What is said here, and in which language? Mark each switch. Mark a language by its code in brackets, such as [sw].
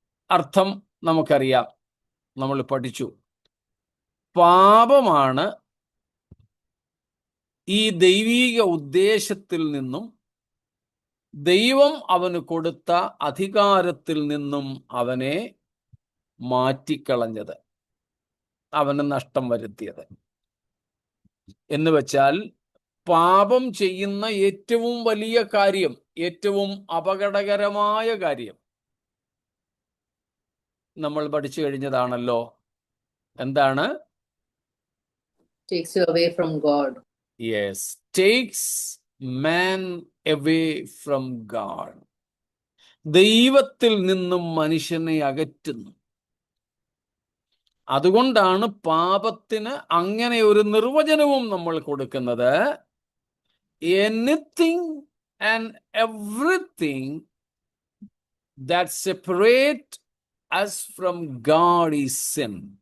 [ml] അർത്ഥം നമുക്കറിയാം, നമ്മൾ പഠിച്ചു. പാപമാണ് ഈ ദൈവീക ഉദ്ദേശത്തിൽ നിന്നും ദൈവം അവന് കൊടുത്ത അധികാരത്തിൽ നിന്നും അവനെ മാറ്റിക്കളഞ്ഞത്, അവന് നഷ്ടം വരുത്തിയത്. എന്ന് വെച്ചാൽ പാപം ചെയ്യുന്ന ഏറ്റവും വലിയ കാര്യം, ഏറ്റവും അപകടകരമായ കാര്യം നമ്മൾ പഠിച്ചു കഴിഞ്ഞതാണല്ലോ. എന്താണ്? [en] Takes you away from God. Yes, takes man away from God. [ml] ദൈവത്തിൽ നിന്നും മനുഷ്യനെ അകറ്റുന്നു. അതുകൊണ്ടാണ് പാപത്തിന് അങ്ങനെ ഒരു നിർവചനവും നമ്മൾ കൊടുക്കുന്നത്. [en] Anything and everything that separate us from God is sin.